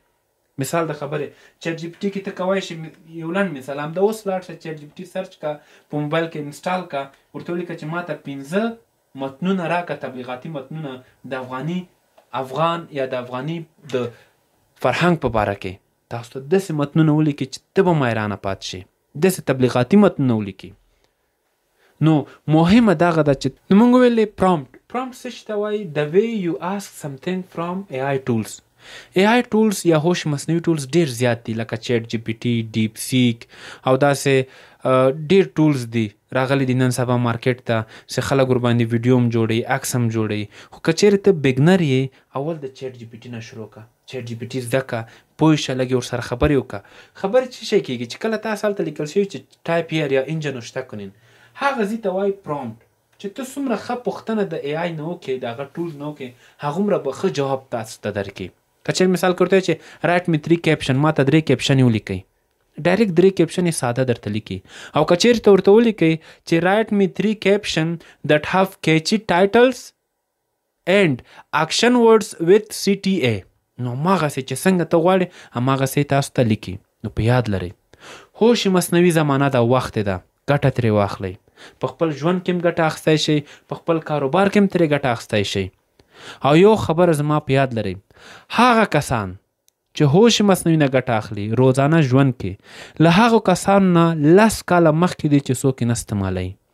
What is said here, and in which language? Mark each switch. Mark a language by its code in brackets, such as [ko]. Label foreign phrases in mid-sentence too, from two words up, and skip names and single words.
[ps] مثال د خبرې چیټ جی پي ټي کې ته کولی شئ یو لنډ مثال، همدا اوس لاړ شه چیټ جی پي ټي سرچ کا، په موبایل کې انسټال کا، ورته ولیکه چې ما ته 15 متنونه راکړه، تبلیغاتي متنونه د افغان یا د افغاني د فرهنګ په باره کې. تاسو ته داسې متنونه ولیکئ چې ته به حیرانه پاتې شئ، داسې تبلیغاتي متنونه ولیکئ. نو مهمه دغه ده چې نو موږ ویلې پرامپټ څه شي ته وایي؟ [en] the way you ask something from AI tools. AI tools [ps] یا هوش مصنوعي ټولز ډیر زیات دي لکه چیټ جی پی ټي، ډیپ سیک او داسې ډیر ټولز دي راغلي دي نن سبا مارکیټ ته چې خلک ورباندې ویډیو هم جوړوي، عکس هم جوړوي. خو که چیرې ته بګنر یې اول د چیټ جی پی ټي نه شروع کړه. چیټ جی پی ټي زده کړه، پوه شه، لږ ورسره خبرې وکړه. خبرې څه شی کېږي چې کله تاسو هلته لیکل شوي چې [en] type here [ps] یا انجن شته کنین، هغه ځای ته وایي پرومپټ. چې ته څومره ښه پوښتنه د AI نه وکړې، د هغه ټولز نه وکړې، هغومره به ښه جواب تاسو ته درکړي. که چېرې مثال کې ورته چې [en] write me 3 caption, [ps] ما ته 3 کیپشن یې ولیکئ، ډایرکټ 3 کیپشن یې ساده درته لیکي. او که چېرې ته ورته ولیکئ چې [en] write me 3 caption that have catchy titles and action words with CTA، [ps] نو هماغسې چې څنګه ته غواړې هماغسې تاسو ته لیکي. نو په یاد لرئ هوش مصنوعي زمانه ده، وخت ده، ګټه ترې واخلئ. په خپل ژوند کې هم ګټه اخیستی شئ، په خپل کاروبار کې هم ترې ګټه اخیستی شئ. او یو خبره زما په یاد لرئ، هغه کسان چې هوش مصنوعي نه ګټه اخلي روزانه ژوند کې، له هغو کسانو نه 10 کاله مخکې دي چې څوک یې نه استعمالوي.